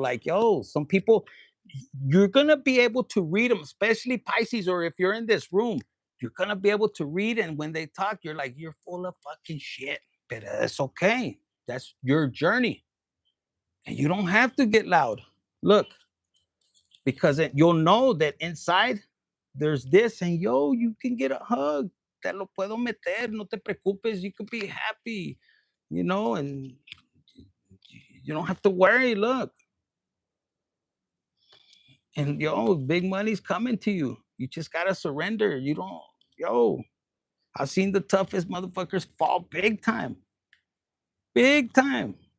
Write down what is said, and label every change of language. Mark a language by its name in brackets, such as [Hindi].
[English] Like, yo, some people, you're going to be able to read them, especially Pisces, or if you're in this room, you're going to be able to read. And when they talk, you're like, you're full of fucking shit. But that's okay. That's your journey. And you don't have to get loud. Look, because you'll know that inside there's this, and yo, you can get a hug. [Spanish] Te lo puedo meter, no te preocupes. [English] You can be happy, and you don't have to worry. Look, and yo, big money's coming to you. You just gotta surrender. You don't, yo. I've seen the toughest motherfuckers fall big time, big time.